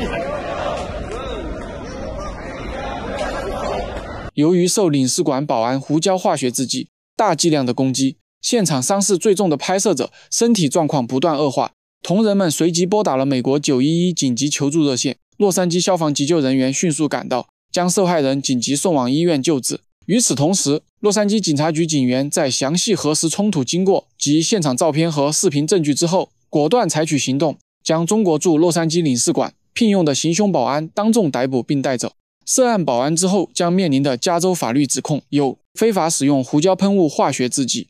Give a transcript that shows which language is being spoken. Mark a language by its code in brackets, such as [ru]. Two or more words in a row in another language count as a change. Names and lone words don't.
[zh] 由于受领事馆保安胡椒化学制剂大剂量的攻击，现场伤势最重的拍摄者身体状况不断恶化，同仁们随即拨打了美国911紧急求助热線，洛杉矶消防急救人员迅速趕到，將受害人緊急送往醫院救治。與此同時，洛杉磯警察局警員在詳細核實衝突經過及現場照片和視頻證據之後，果斷採取行動，將中國駐洛杉磯領事館聘用的行兇保安當眾逮捕並帶走。涉案保安之後將面臨的加州法律指控有非法使用胡椒噴霧化學製劑。